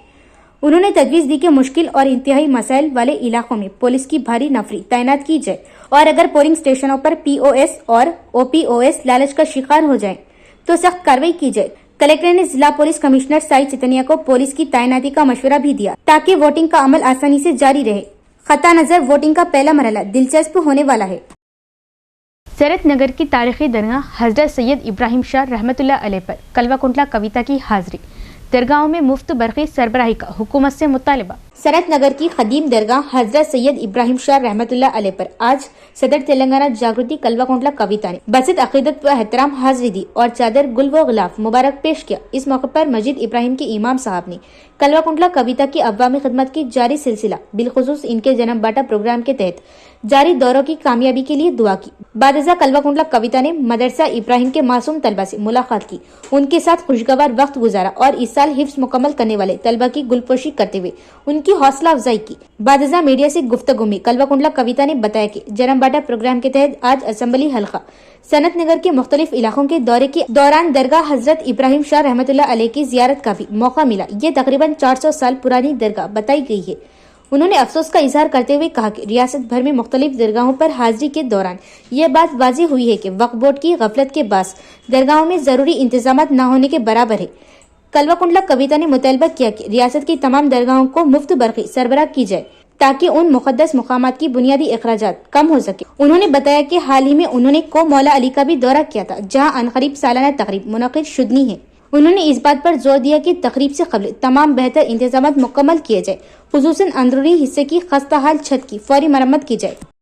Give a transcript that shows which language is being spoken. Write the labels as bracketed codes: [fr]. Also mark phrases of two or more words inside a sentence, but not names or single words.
[ur] انہوں نے تجویز دی کہ مشکل اور انتہائی مسائل والے علاقوں میں پولیس کی بھاری نفری تعینات کی جائے اور اگر پولنگ اسٹیشنوں پر پی او ایس اور او پی او ایس لالچ کا شکار ہو جائیں تو سخت کارروائی کی جائے۔ کلکٹر نے ضلع پولیس کمشنر سائی چتنیا کو پولیس کی تعیناتی کا مشورہ بھی دیا تاکہ ووٹنگ کا عمل آسانی سے جاری رہے۔ قطع نظر ووٹنگ کا پہلا مرحلہ دلچسپ ہونے والا ہے۔ سرت نگر کی تاریخی درگاہ حضرت سید ابراہیم شاہ رحمۃ اللہ علیہ پر کلوہ کنٹلا کویتا کی حاضری۔ درگاہوں میں مفت برقی سربراہی کا حکومت سے مطالبہ۔ سرت نگر کی قدیم درگاہ حضرت سید ابراہیم شاہ رحمۃ اللہ علیہ پر آج صدر تلنگانہ جاگرتی کلوہ کنٹلا کویتا نے بسط عقیدت و احترام حاضری دی اور چادر گل و غلاف مبارک پیش کیا۔ اس موقع پر مسجد ابراہیم کے امام صاحب نے کلوہ کنٹلا کویتا کی عوامی خدمت کی جاری سلسلہ بالخصوص ان کے جنم باٹا پروگرام کے تحت جاری دوروں کی کامیابی کے لیے دعا کی۔ بعد ازاں کلوہ کنٹلا کویتا نے مدرسہ ابراہیم کے معصوم طلبہ سے ملاقات کی، ان کے ساتھ خوشگوار وقت گزارا اور اس سال حفظ مکمل کرنے والے طلبہ کی گلپوشی کرتے ہوئے ان کی حوصلہ افزائی کی۔ بعد ازاں میڈیا سے گفتگو میں کلوہ کنٹلا کویتا نے بتایا کہ جنم باٹا پروگرام کے تحت آج اسمبلی حلقہ سنت نگر کے مختلف علاقوں کے دورے کے دوران درگاہ حضرت ابراہیم شاہ رحمۃ اللہ علیہ کی زیارت کا بھی موقع ملا۔ یہ تقریباً 400 سال پرانی درگاہ بتائی گئی ہے۔ انہوں نے افسوس کا اظہار کرتے ہوئے کہا کہ ریاست بھر میں مختلف درگاہوں پر حاضری کے دوران یہ بات واضح ہوئی ہے کہ وقف بورڈ کی غفلت کے باعث درگاہوں میں ضروری انتظامات نہ ہونے کے برابر ہے۔ کلوہ کنٹلا کویتا نے مطالبہ کیا کہ ریاست کی تمام درگاہوں کو مفت برقی سربراہ کی جائے تاکہ ان مقدس مقامات کی بنیادی اخراجات کم ہو سکے۔ انہوں نے بتایا کہ حال ہی میں انہوں نے کو مولا علی کا بھی دورہ کیا تھا جہاں عنقریب سالانہ تقریب منعقد شدنی ہے۔ انہوں نے اس بات پر زور دیا کہ تقریب سے قبل تمام بہتر انتظامات مکمل کیے جائے، خصوصاً اندرونی حصے کی خستہ حال چھت کی فوری مرمت کی جائے۔